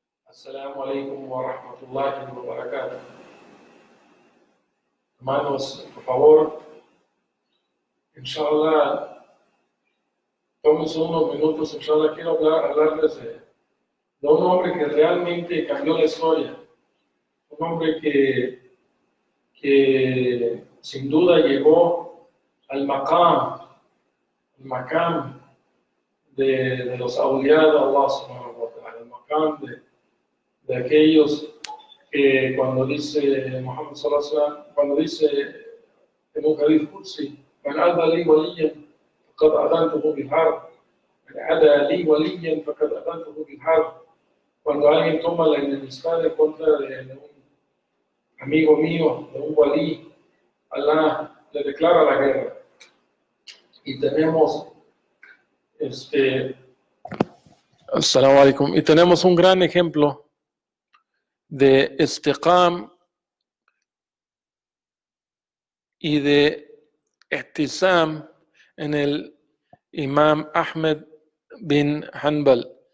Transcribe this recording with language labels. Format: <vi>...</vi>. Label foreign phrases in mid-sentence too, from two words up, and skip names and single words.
<ar>السلام عليكم ورحمة الله وبركاته.</ar> <es>Hermanos, por favor, inshallah, tómense unos minutos, inshallah, quiero hablarles de un hombre que realmente cambió la historia. Un hombre que sin duda llegó al maqam de los awliya de Allah</es> <ar>سبحانه وتعالى,</ar> <es>el maqam de aquellos que cuando dice Muhammad</es> <ar>صلى الله عليه وسلم,</ar> <es>cuando dice en un</es> <ar>حديث قدسي, من عادى لي وليا فقد آذنته بالحرب, من عادى لي وليا فقد آذنته بالحرب.</ar> <es>Cuando alguien toma la enemistad en contra de un amigo mío, de un walí, Allah le declara la guerra. Y tenemos</es> <ar>السلام عليكم.</ar> <es>Y tenemos un gran ejemplo de istiqam y de ihtisam en el Imam Ahmed bin Hanbal.</es>